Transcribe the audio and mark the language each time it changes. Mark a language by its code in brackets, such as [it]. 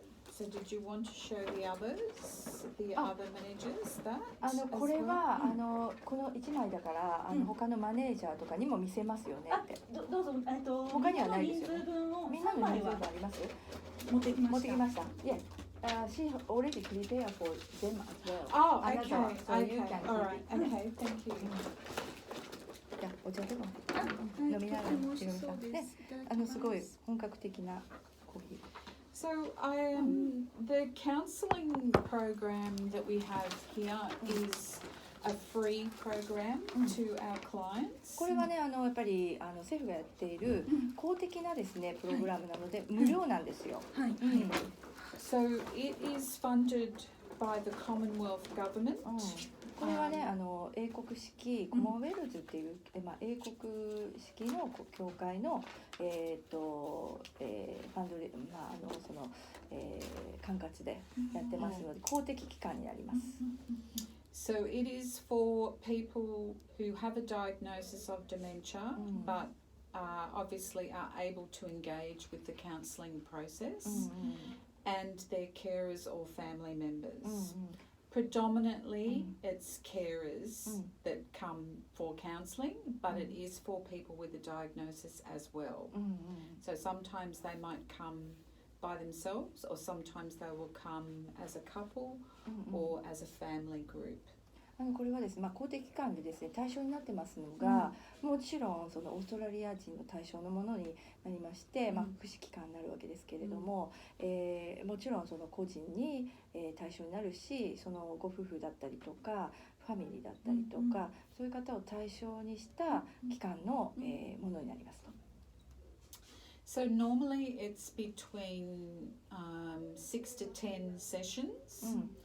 [en] So did you want to show the others, the other managers that? [ja] これはこの1枚だから他のマネージャーとかにも見せますよねって。どうぞ。他にはないですよね。みんなの人数分あります？持ってきました。Yeah. [en] She already prepared for them as well. Oh, okay. So you can All right. Okay, thank you. [ja] じゃあお茶でも飲みながら広げさんですごい本格的なコーヒー。 [en] So the counselling program that we have here is a free program to our clients. [ja] これはねやっぱり政府がやっている公的なですねプログラムなので無料なんですよ。 [en] So it is funded by the Commonwealth Government. [ja] これはね英国式コモンウェルズっていう英国式の協会のファンドでその管轄でやってますので公的機関になります。 [en] So it is for people who have a diagnosis of dementia, but obviously are able to engage with the counselling process, and their carers or family members. Predominantly, it's carers that come for counselling, but it is for people with a diagnosis as well. So sometimes they might come by themselves, or sometimes they will come as a couple or as a family group. [ja] これはですね、公的機関でですね対象になってますのが、もちろんそのオーストラリア人の対象のものになりまして、福祉機関になるわけですけれども、もちろんその個人に、対象になるし、そのご夫婦だったりとかファミリーだったりとか、そういう方を対象にした機関の、ものになりますと。 [en] So normally it's between 6 to 10 sessions.